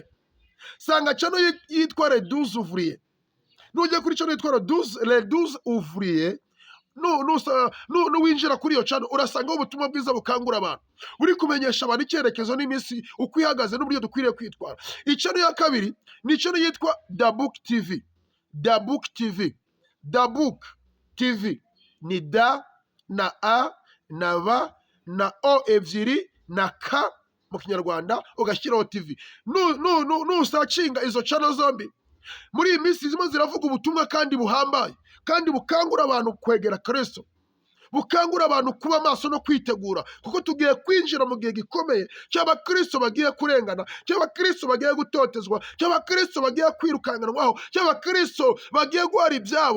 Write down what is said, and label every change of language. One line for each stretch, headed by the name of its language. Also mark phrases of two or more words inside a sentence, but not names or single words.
Kinyarwanda: Sanga channel yitwa Les 12 ouvriers. Nujya kuri channel yitwa Les 12 ouvriers, nuwinjira kuri iyo channel urasangaho ubutumwa bwiza bukangura abantu, uri kumenyesha abantu icyerekezo n'iminsi uko ihagaze n'uburyo dukwiriye kwitwara. Ichannel ya kabiri ni channel yitwa The Book TV. The Book TV. The Book TV ni da na a na ba na o ebyiri na ka mu kinyarwanda ugashyiraho TV. Nusacinga izo channel zombi muri iyi minsi zimwe ziravuga ubutumwa kandi buhambaye kandi bukangura abantu kwegera Kristo, bukangura abantu kuba maso no kwitegura, kuko tugiye kwinjira mu gihe gikomeye cy'abakristo bagiye kurengana, cy'abakristo bagiye gutotezwa, cy'abakristo bagiye kwirukanganwaho, cy'abakristo bagiye guhara ibyabo.